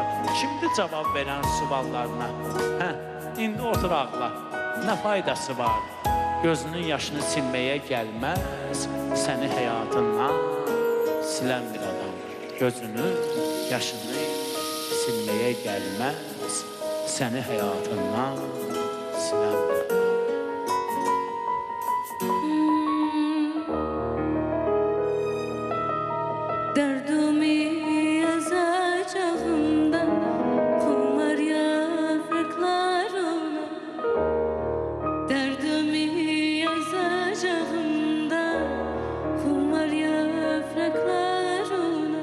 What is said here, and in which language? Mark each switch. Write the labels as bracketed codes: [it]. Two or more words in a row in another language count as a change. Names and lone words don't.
[az] Kimdir cavab verən suallarına? İndi otur ağla, nə faydası var? Gözünün yaşını silməyə gəlməz, səni həyatından silən bir adam. Gözünün yaşını silməyə gəlməz, səni həyatından silən bir adam. [tr] Derdimi yazacağımda kumar yapraklarına. Derdimi yazacağımda kumar yapraklarına.